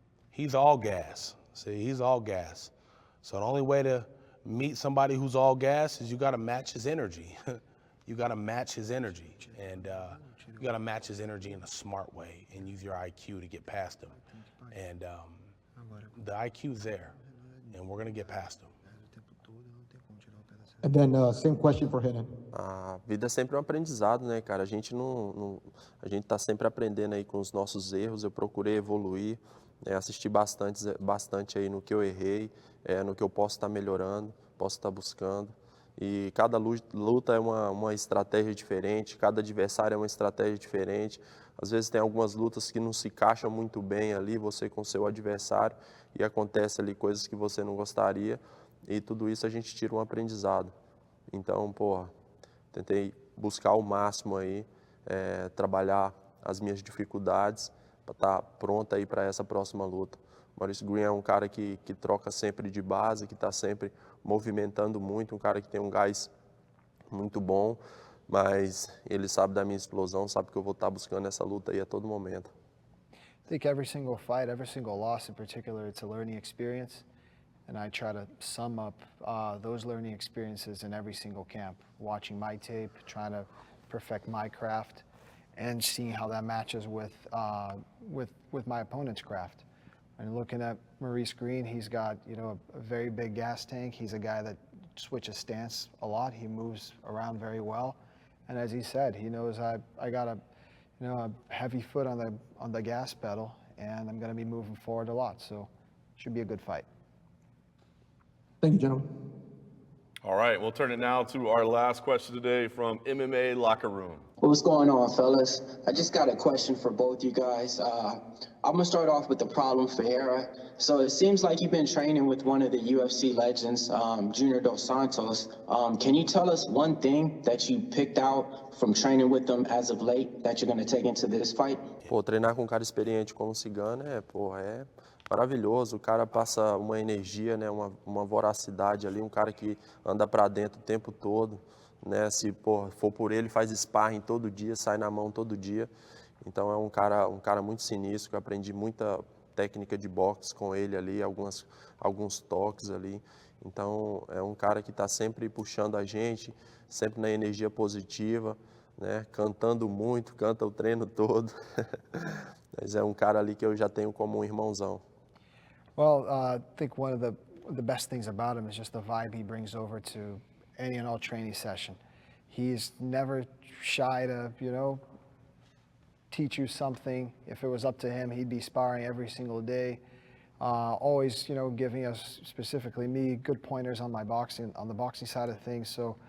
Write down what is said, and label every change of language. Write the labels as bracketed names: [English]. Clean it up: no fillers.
[English] He's all gas. See, he's all gas. So the only way to meet somebody who's all gas is you got to match his energy. You got to match his energy, and you got to match his energy in a smart way and use your IQ to get past him. And The IQ's there, and we're going to get past them. And then same question for Renan. [Portuguese] A vida é sempre um aprendizado, né, cara? A gente a gente tá sempre aprendendo aí com os nossos erros. Eu procurei evoluir, assistir bastante aí no que eu errei, no que eu posso estar melhorando, posso estar buscando. E cada luta é uma estratégia diferente, cada adversário é uma estratégia diferente. Às vezes tem algumas lutas que não se encaixam muito bem ali, você com seu adversário, e acontece ali coisas que você não gostaria, e tudo isso a gente tira um aprendizado. Então, porra, tentei buscar o máximo aí, trabalhar as minhas dificuldades para estar pronta aí para essa próxima luta. Maurice Greene é um cara que troca sempre de base, que está sempre movimentando muito, um cara que tem um gás muito bom, mas ele sabe da minha explosão, sabe que eu vou estar buscando essa luta aí a todo momento. [English] I think every single fight, every single loss in particular, it's a learning experience. And I try to sum up those learning experiences in every single camp, watching my tape, trying to perfect my craft, and seeing how that matches with my opponent's craft. And looking at Maurice Greene, he's got a very big gas tank. He's a guy that switches stance a lot. He moves around very well, and as he said, he knows I got a heavy foot on the gas pedal, and I'm going to be moving forward a lot. So, should be a good fight. Thank you, gentlemen. All right, we'll turn it now to our last question today from MMA Locker Room. What's going on, fellas? I just got a question for both you guys. I'm going to start off with the problem Ferreira. So it seems like you've been training with one of the UFC legends, Junior Dos Santos. Can you tell us one thing that you picked out from training with them as of late that you're going to take into this fight? [Portuguese] Pô, treinar com um cara experiente como o Cigano é maravilhoso. O cara passa uma energia, né, uma voracidade ali, um cara que anda para dentro o tempo todo, né? Se for por ele, faz sparring todo dia, sai na mão todo dia. Então é um cara muito sinistro, que eu aprendi muita técnica de boxe com ele ali, alguns toques ali. Então é um cara que está sempre puxando a gente, sempre na energia positiva, né? Cantando muito, canta o treino todo. Mas é um cara ali que eu já tenho como um irmãozão. [English] Well, I think one of the best things about him is just the vibe he brings over to any and all training session. He's never shy to, teach you something. If it was up to him, he'd be sparring every single day. Always, giving us, specifically me, good pointers on the boxing side of things.